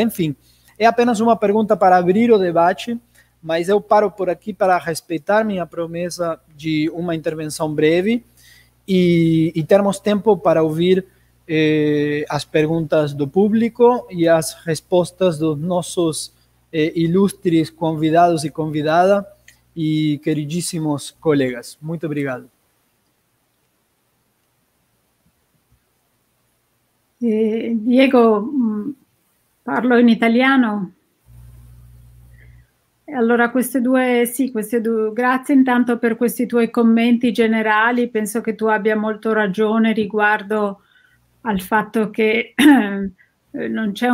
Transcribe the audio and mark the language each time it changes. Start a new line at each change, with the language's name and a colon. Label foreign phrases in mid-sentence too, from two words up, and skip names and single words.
Portuguese: Enfim, é apenas uma pergunta para abrir o debate, mas eu paro por aqui para respeitar minha promessa de uma intervenção breve e termos tempo para ouvir as perguntas do público e as respostas dos nossos ilustres convidados e convidada e queridíssimos colegas. Muito obrigado. Diego,
Italian: parlo in italiano. Allora, grazie intanto per questi tuoi commenti generali. Penso che tu abbia molto ragione riguardo al fatto che non c'è